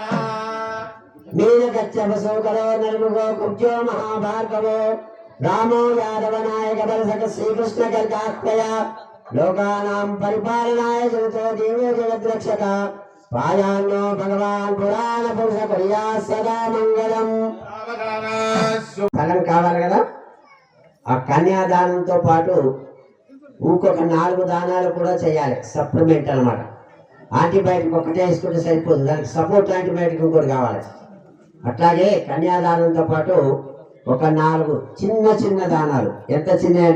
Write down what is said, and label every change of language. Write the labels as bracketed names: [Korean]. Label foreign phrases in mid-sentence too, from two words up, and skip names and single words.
[Sanskrit] नीलकच्छपसोकरो नर्मुगो कुब्जो महाभार्गवो रामो यादव नायक बलसक श्रीकृष्ण गर्गात्मया लोकानां परिपालनाय जगतो देवो जगद्रक्षक पायान्नो भगवान् पुराण पुरुष कुर्यात् सदा मंगलम् [Telugu] ఫలం కావాలి కదా ఆ కన్యాదానంతో పాటు ఇంకొక 4 దానాలు కూడా చేయాలి సప్లిమెంట్ అన్నమాట యాంటీబయాటిక్ ఒకటే వేసుకుంటే సరిపోదు దానికి [English] support antibiotic [Telugu] ఇంకోటి కావాలి అట్లాగే కన్యాదానంతో పాటు ఒక 4 చిన్న చిన్న దానాలు ఎంత చిన్న అంటే